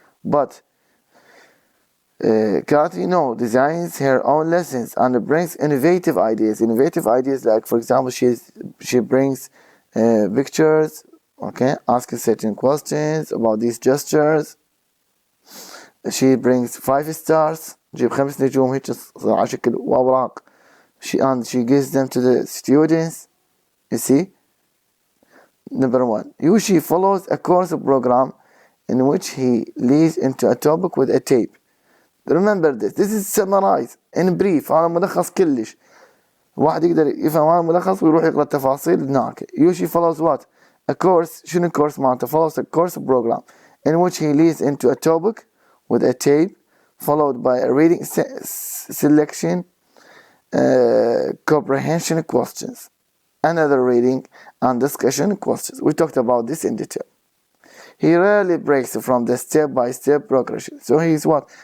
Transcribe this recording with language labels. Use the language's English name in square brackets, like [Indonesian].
[English] But Kathy, designs her own lessons and brings innovative ideas. Innovative ideas, like for example, she brings pictures, okay, asking certain questions about these gestures. She brings 5 stars, [Arabic] جيب 5 نجوم هيك على شكل وأوراق. [English] She gives them to the students. You see? Number 1. Yoshi follows a course program in which he leads into a topic with a tape. Remember this. This is summarized in brief. [Arabic] هذا ملخص كلش. واحد يقدر يفهم هذا الملخص ويروح يقرأ التفاصيل هناك. Yoshi follows what? A course. شنو course معناته? [English] Follows a course program in which he leads into a topic with a tape, followed by a reading selection, comprehension questions, another reading and discussion questions. We talked about this in detail. He rarely breaks from the step-by-step progression. So he's what?